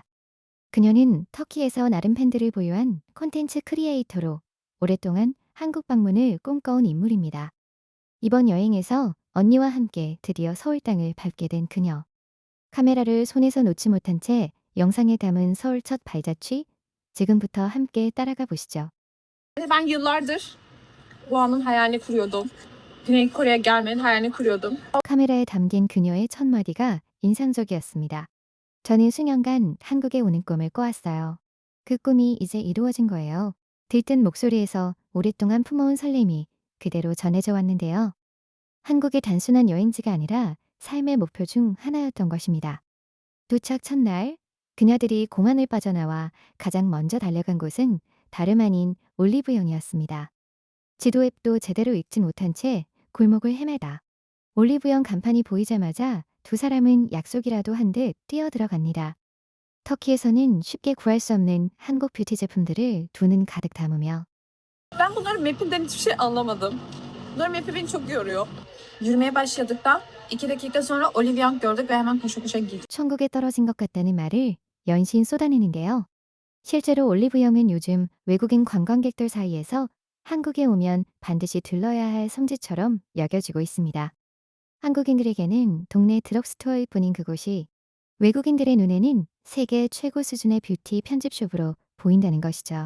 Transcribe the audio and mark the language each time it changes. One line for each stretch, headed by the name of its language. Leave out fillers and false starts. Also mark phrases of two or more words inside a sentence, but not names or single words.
Korean: 그녀는 터키에서 나름 팬들을 보유한 콘텐츠 크리에이터로 오랫동안 한국 방문을 꿈꿔온 인물입니다. 이번 여행에서 언니와 함께 드디어 서울 땅을 밟게 된 그녀. 카메라를 손에서 놓지 못한 채 영상에 담은 서울 첫 발자취? 지금부터 함께 따라가 보시죠.
Turkish: Ben yıllardır bu anın hayalini kuruyordum. Güney Kore'ye gelmenin hayalini kuruyordum.
Korean: 카메라에 담긴 그녀의 첫 마디가 인상적이었습니다. 저는 수년간 한국에 오는 꿈을 꿔왔어요. 그 꿈이 이제 이루어진 거예요. 들뜬 목소리에서 오랫동안 품어온 설렘이 그대로 전해져 왔는데요. 한국이 단순한 여행지가 아니라 삶의 목표 중 하나였던 것입니다. 도착 첫날, 그녀들이 공항을 빠져나와 가장 먼저 달려간 곳은 다름 아닌 올리브영이었습니다. 지도 앱도 제대로 읽지 못한 채 골목을 헤매다 올리브영 간판이 보이자마자 두 사람은 약속이라도 한 듯 뛰어들어갑니다. 터키에서는 쉽게 구할 수 없는 한국 뷰티 제품들을 두 눈 가득 담으며
Turkish: Ben bunların mapinden hiçbir şey anlamadım. Bunların mapi beni çok yoruyor. Yürümeye başladıktan 2 dakika sonra Olivia gördük ve hemen koşa koşa girdik.
Korean: 천국에 떨어진 것 같다는 말을 연신 쏟아내는데요. 실제로 올리브영은 요즘 외국인 관광객들 사이에서 한국에 오면 반드시 들러야 할 성지처럼 여겨지고 있습니다. 한국인들에게는 동네 드럭스토어일 뿐인 그곳이 외국인들의 눈에는 세계 최고 수준의 뷰티 편집숍으로 보인다는 것이죠.